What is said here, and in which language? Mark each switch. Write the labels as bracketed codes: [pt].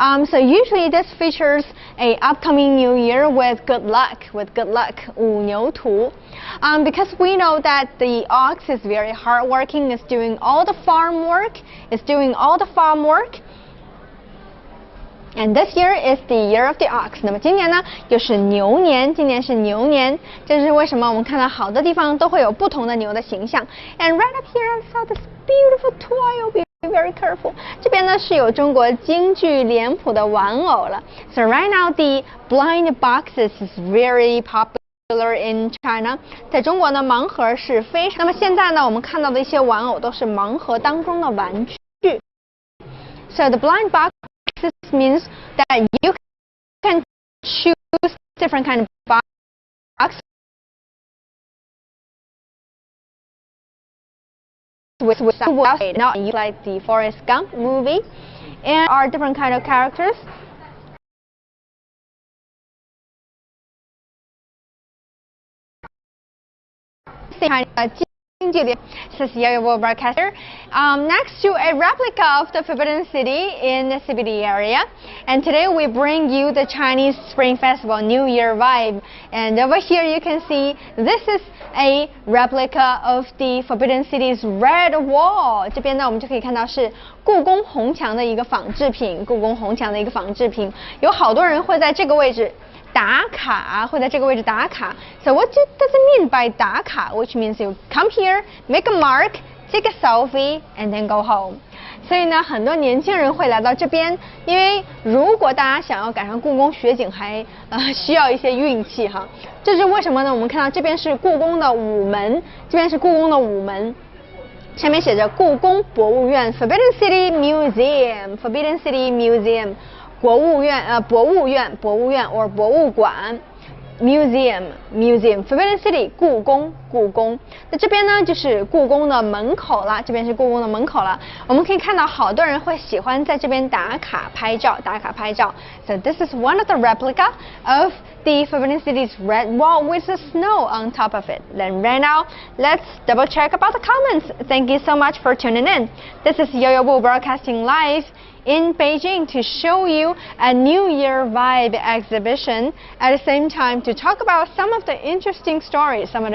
[en] So usually this features a upcoming new year with good luck. [zh] 五牛图. [en] Because we know that the ox is very hardworking, is doing all the farm work. And this year is the year of the ox. [zh] 那么今年呢，又是牛年，这是为什么我们看到好的地方都会有不同的牛的形象。 [en] And right up here, I saw this beautiful toy. Be very careful. [zh] 这边呢是有中国京剧脸谱的玩偶了。 [en] So right now, the blind boxes is very popular in China. [zh] 在中国呢，盲盒是非常。那么现在呢，我们看到的一些玩偶都是盲盒当中的玩具。 [en] So the blind box. This means that you can choose different kind of box with not like the Forrest Gump movie, and are different kind of characters. listening to this is Yo-Yo World Broadcaster next to a replica of the Forbidden City in the CBD area. And today we bring you the Chinese Spring Festival New Year vibe. And over here you can see this is a replica of the Forbidden City's Red Wall. [zh] 这边呢我们就可以看到是故宫红墙的一个仿制品，故宫红墙的一个仿制品，有好多人会在这个位置打卡，会在这个位置打卡。 [en] So what does it mean by 打卡? Which means you come here, make a mark, take a selfie, and then go home. [zh] 所以呢，很多年轻人会来到这边，因为如果大家想要赶上故宫雪景，还需要一些运气哈。这是为什么呢？我们看到这边是故宫的午门，这边是故宫的午门。上面写着故宫博物院 Forbidden City Museum Forbidden City Museum 博物院or 博物馆 Museum Forbidden City 故宫。那这边呢就是故宫的门口了，这边是故宫的门口了。我们可以看到好多人会喜欢在这边打卡拍照。 [en] So this is one of the replica of the Forbidden City's red wall with the snow on top of it. Then right now, let's double check about the comments. Thank you so much for tuning in. This is Yo-Yo Wu broadcasting live in Beijing to show you a New Year vibe exhibition, at the same time to talk about some of the interesting stories.